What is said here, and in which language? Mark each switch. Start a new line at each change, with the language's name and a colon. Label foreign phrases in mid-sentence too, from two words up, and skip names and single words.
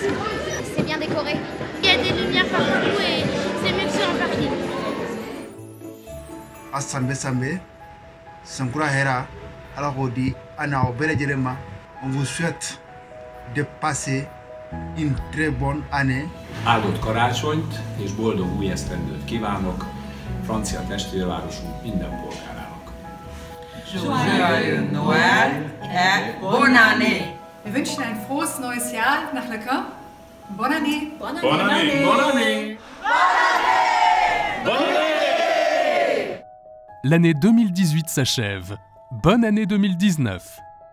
French: C'est bien décoré. Il y a des lumières partout et c'est mieux que sur un parking. Asambe Sambe, Sankura Hera, Alagodi, Anao Belejelema, on vous souhaite de passer une très bonne année.
Hungarian: Áldott karácsonyt és boldog új esztendőt kívánok francia testvérvárosunk minden polgárának.
French: Joyeux Noël et bonne année!
German: Wir wünschen ein frohes neues Jahr nach Le Camp.
French: Bonne année! Bonne année! Bonne année! Bonne année! L'année 2018 s'achève. Bonne année 2019!